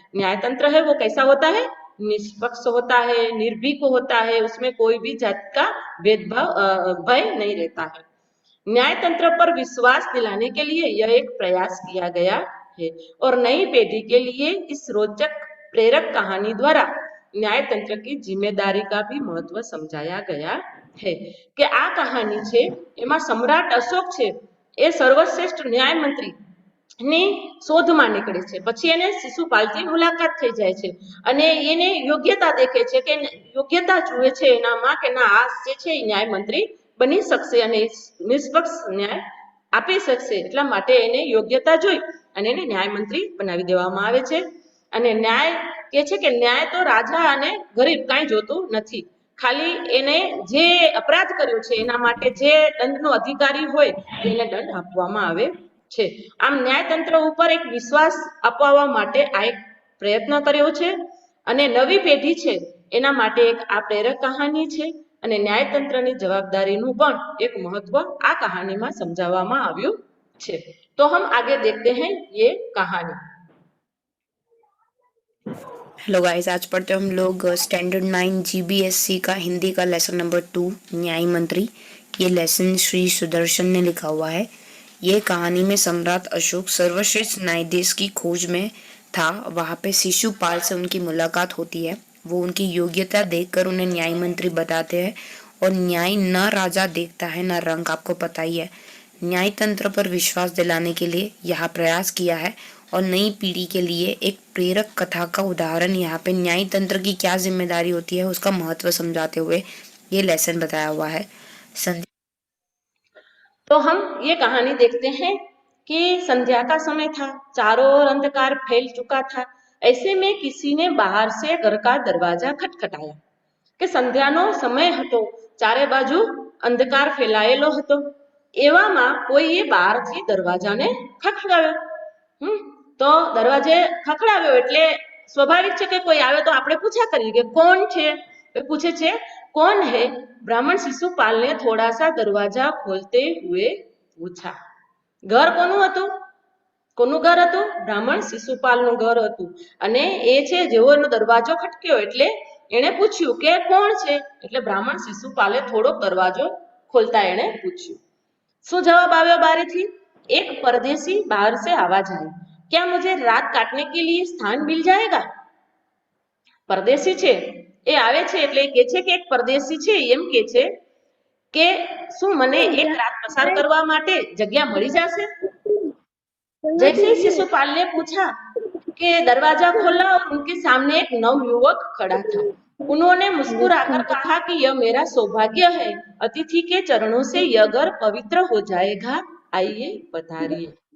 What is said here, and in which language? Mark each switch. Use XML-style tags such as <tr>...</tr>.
<hi>न्याय तंत्र है वो कैसा होता है? निष्पक्ष होता है, निर्भीक होता है, उसमें कोई भी जात का भेदभाव भय नहीं रहता है। न्याय तंत्र पर विश्वास दिलाने के लिए यह एक प्रयास किया गया है और नई पीढ़ी के लिए इस रोचक प्रेरक कहानी द्वारा न्यायतंत्र की जिम्मेदारी का भी महत्व समझाया गया है</hi> <gu>કે આ કહાની છે એમાં સમ્રાટ અશોક છે એ સર્વશ્રેષ્ઠ ન્યાય મંત્રી ની શોધમાં નીકળે છે, પછી એને શિશુપાલથી મુલાકાત થઈ જાય છે અને એને યોગ્યતા દેખે છે કે યોગ્યતા જુએ છે એનામાં કે ના આ જે છે એ ન્યાય મંત્રી બની શકશે અને નિષ્પક્ષ ન્યાય આપી શકશે, એટલા માટે એને યોગ્યતા જોઈ અને એને ન્યાય મંત્રી બનાવી દેવામાં આવે છે। અને ન્યાય કે છે કે ન્યાય તો રાજા અને ગરીબ કાંઈ જોતું નથી, ખાલી એને જે અપરાધ કર્યો છે એના માટે જે દંડનો અધિકારી હોય તેને દંડ આપવામાં આવે છે। આમ ન્યાયતંત્ર ઉપર એક વિશ્વાસ અપાવવા માટે આ એક પ્રયત્ન કર્યો છે અને નવી પેઢી છે એના માટે એક આ પ્રેરક કહાની છે અને ન્યાયતંત્રની જવાબદારીનું પણ એક મહત્વ આ કહાનીમાં સમજાવવામાં આવ્યું છે।</gu> <hi>तो हम आगे देखते हैं ये कहानी। हेलो गाइस, आज पढ़ते हम लोग स्टैंडर्ड 9 जीबीएससी का हिंदी का लेसन नंबर 2 न्याय मंत्री। ये लेसन श्री सुदर्शन ने लिखा हुआ है। ये कहानी में सम्राट अशोक सर्वश्रेष्ठ न्यायाधीश की खोज में था। वहाँ पे शिशुपाल से उनकी मुलाकात होती है। वो उनकी योग्यता देखकर उन्हें न्याय मंत्री बताते हैं और न्याय न राजा देखता है न रंग, आपको पता ही है। न्याय तंत्र पर विश्वास दिलाने के लिए यहाँ प्रयास किया है और नई पीढ़ी के लिए एक प्रेरक कथा का उदाहरण यहाँ पे न्याय तंत्र की क्या जिम्मेदारी होती है उसका महत्व समझाते हुए ये लेसन बताया हुआ है। तो हम ये कहानी देखते हैं कि संध्या का समय था, चारों ओर अंधकार फैल चुका था। ऐसे में किसी ने बाहर से घर का दरवाजा खटखटाया</hi> <gu>કે સંધ્યાનો સમય હતો, ચારે બાજુ અંધકાર ફેલાયેલો હતો, એવામાં કોઈએ બહારથી દરવાજાને ખખડાવ્યો। તો દરવાજે ખખડાવ્યો એટલે સ્વાભાવિક છે કે કોઈ આવે તો આપણે પૂછ્યા કરીએ કે કોણ છે, પૂછે છે</gu> <hi>कौन है। ब्राह्मण शिशुपाल ने थोड़ा सा दरवाजा खोलते हुए पूछा।</hi> <gu>घर कोनु हतुं? कोनु घर हतुं? ब्राह्मण शिशुपालनुं घर हतुं અને એ છે જેવો એનો દરવાજો ખટક્યો એટલે એણે પૂછ્યું કે કોણ છે, એટલે બ્રાહ્મણ શિશુપાલે થોડોક દરવાજો ખોલતા એણે પૂછ્યું। શું જવાબ આવ્યો બારેથી?</gu> <hi>एक परदेसी बाहर से आवाज आई, क्या मुझे रात काटने के लिए स्थान मिल जाएगा?</hi> <gu>परदेसी છે એ આવે છે એટલે કે છે કે એક પરદેશી છે એમ કે છે કે શું મને એક રાત પસાર કરવા માટે જગ્યા મળી જશે?</gu> <hi>जैसे शिशुपाल ने पूछा कि दरवाजा खोला और उनके सामने एक नवयुवक खड़ा था। उन्होंने मुस्कुराकर कहा कि यह मेरा सौभाग्य है, अतिथि के चरणों से यह घर पवित्र हो जाएगा, आइए पधारिए।</hi>